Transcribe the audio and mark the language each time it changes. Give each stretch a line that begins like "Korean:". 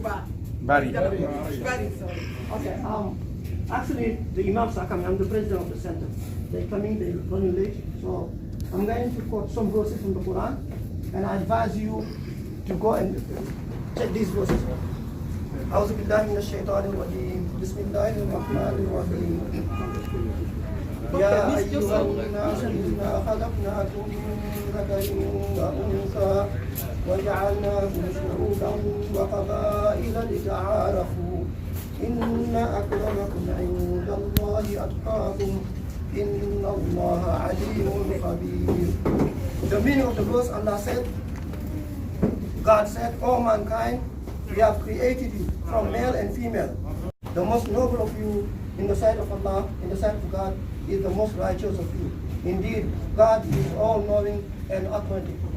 English: Bari. Bari, sorry. Okay, actually the imams are coming. I'm the president of the center. They're coming, they're running late. So I'm going to quote some verses from the Quran, and I advise you to go and check these verses.
Arabic: أعوذ بالله من الشيطان الرجيم بسم الله الرحمن الرحيم يا أيها الناس إنا خلقناكم من ذكر وأنثى وجعلناكم شعوبا وقبائل لتعارفوا إن أكرمكم عند الله أتقاكم إن الله عليم خبير.
English: The meaning of the verse, Allah said, God said, "O mankind, we have created you from male and female. The most noble of you in the sight of Allah, in the sight of God, is the most righteous of you. Indeed, God is all-knowing and authentic."